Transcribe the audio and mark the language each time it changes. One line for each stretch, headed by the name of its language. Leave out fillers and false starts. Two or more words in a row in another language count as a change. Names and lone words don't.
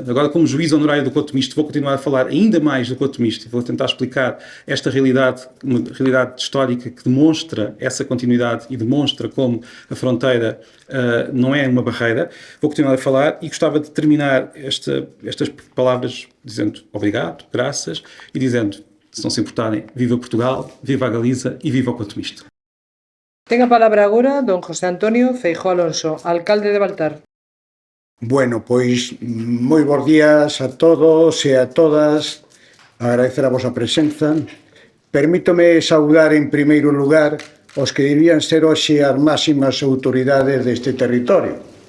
Portuguese: Agora, como juiz honorário do Couto Misto, vou continuar a falar ainda mais do Couto Misto e vou tentar explicar esta realidade, uma realidade histórica que demonstra essa continuidade e demonstra como a fronteira não é uma barreira. Vou continuar a falar e gostava de terminar estas palavras dizendo obrigado, graças, e dizendo, se não se importarem, viva Portugal, viva a Galiza e viva o Couto Misto.
Galician: Ten a palabra agora don José Antonio Feijóo Alonso, alcalde de Baltar. Bueno, pois moi bons días a todos e a todas, agradecer a vosa presenza. Permítome saudar en primeiro lugar os que debían ser hoxe as máximas autoridades deste territorio.